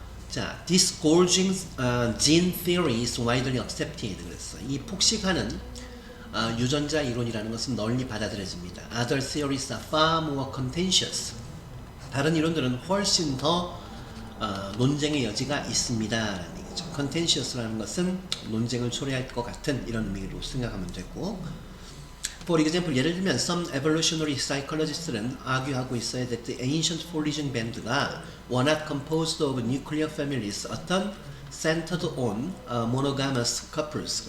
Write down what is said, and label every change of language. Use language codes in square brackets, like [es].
[en] 자, disgorging gene theory is widely accepted. [ko] 그랬어. 이 폭식하는 유전자 이론이라는 것은 널리 받아들여집니다. [en] Other theories are far more contentious. [ko] 다른 이론들은 훨씬 더 논쟁의 여지가 있습니다. 라는 얘기죠. [en] contentious라는 것은 [ko] 논쟁을 초래할 것 같은 이런 의미로 생각하면 되고, [en] for example, [ko] 예를 들면 [en] some evolutionary psychologist [ko] 들은 argue하고 있어요 [en] that the ancient foraging band가 were not composed of nuclear families, 어떤 centered on monogamous couples.